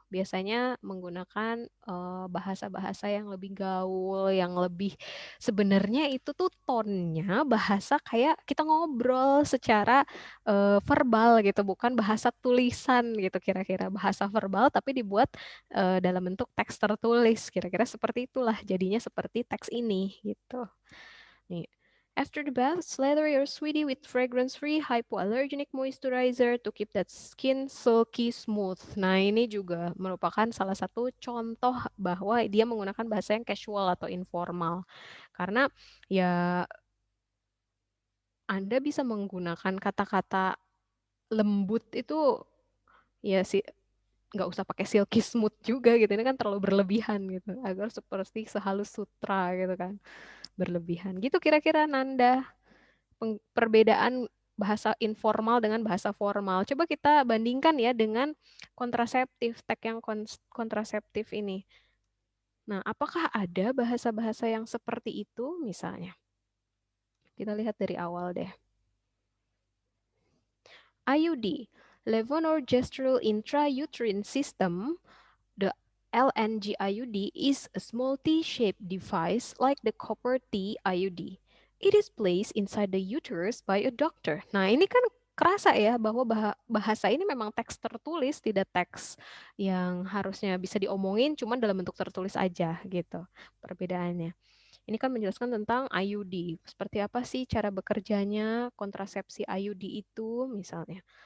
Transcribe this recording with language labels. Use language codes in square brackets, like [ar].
[id] Biasanya menggunakan bahasa-bahasa yang lebih gaul, yang lebih sebenarnya itu tuh tonnya bahasa kayak kita ngobrol secara verbal gitu, bukan bahasa tulisan gitu kira-kira. Bahasa verbal tapi dibuat dalam bentuk teks tertulis. Kira-kira seperti itulah jadinya seperti teks ini gitu. Nih. [en] After the bath, slather your sweetie with fragrance-free hypoallergenic moisturizer to keep that skin silky smooth. [id] Nah, ini juga merupakan salah satu contoh bahwa dia menggunakan bahasa yang casual atau informal. Karena ya Anda bisa menggunakan kata-kata lembut itu ya sih nggak usah pakai silky smooth juga gitu. Ini kan terlalu berlebihan gitu. Agar seperti sehalus sutra gitu kan. Berlebihan. Gitu kira-kira Nanda. Perbedaan bahasa informal dengan bahasa formal. Coba kita bandingkan ya dengan kontraseptif, tag yang kontraseptif ini. Nah, apakah ada bahasa-bahasa yang seperti itu misalnya? Kita lihat dari awal deh. IUD, [en] Levonorgestrel intrauterine system, the LNG-IUD, is a small T-shaped device like the copper T IUD. It is placed inside the uterus by a doctor. [id] Nah, ini kan kerasa ya bahwa bahasa ini memang teks tertulis, tidak teks yang harusnya bisa diomongin, cuman dalam bentuk tertulis aja gitu perbedaannya. Ini kan menjelaskan tentang IUD. Seperti apa sih cara bekerjanya kontrasepsi IUD itu misalnya.